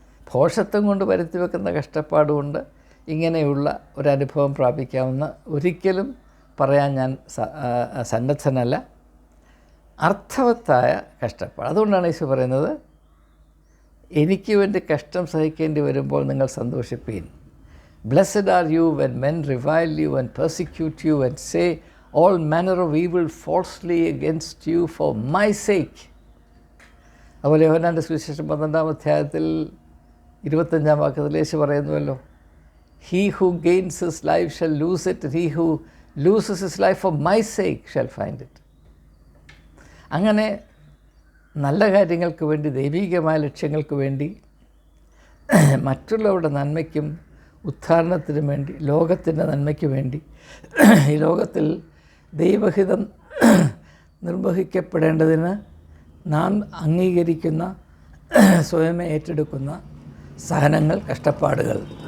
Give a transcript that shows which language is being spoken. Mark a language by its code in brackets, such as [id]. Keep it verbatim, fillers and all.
[ml] ഭോഷത്വം കൊണ്ട് വരുത്തി വെക്കുന്ന കഷ്ടപ്പാടുകൊണ്ട് ഇങ്ങനെയുള്ള ഒരനുഭവം പ്രാപിക്കാവുന്ന ഒരിക്കലും പറയാൻ ഞാൻ സന്നദ്ധനല്ല. അർത്ഥവത്തായ കഷ്ടപ്പാട്. അതുകൊണ്ടാണ് യേശു പറയുന്നത്, എനിക്ക് വേണ്ടി കഷ്ടം സഹിക്കേണ്ടി വരുമ്പോൾ നിങ്ങൾ സന്തോഷിപ്പീൻ. [en] Blessed are you when men revile you and persecute you and say all manner of evil falsely against you for my sake. [ml] അതുപോലെ യോഹന്നാൻ്റെ സുവിശേഷം പന്ത്രണ്ടാം അധ്യായത്തിൽ ഇരുപത്തഞ്ചാം വാക്യത്തിൽ യേശു പറയുന്നുവല്ലോ, [en] he who gains his life shall lose it, and he who loses his life for my sake shall find it. [ml] അങ്ങനെ നല്ല കാര്യങ്ങൾക്ക് വേണ്ടി, ദൈവികമായ ലക്ഷ്യങ്ങൾക്ക് വേണ്ടി, മറ്റുള്ളവരുടെ നന്മയ്ക്കും ഉദ്ധാരണത്തിനും വേണ്ടി, ലോകത്തിൻ്റെ നന്മയ്ക്ക് വേണ്ടി, ഈ ലോകത്തിൽ ദൈവഹിതം നിർവഹിക്കപ്പെടേണ്ടതിന് നാം അംഗീകരിക്കുന്ന, സ്വയമേ ഏറ്റെടുക്കുന്ന സഹനങ്ങൾ, കഷ്ടപ്പാടുകൾ,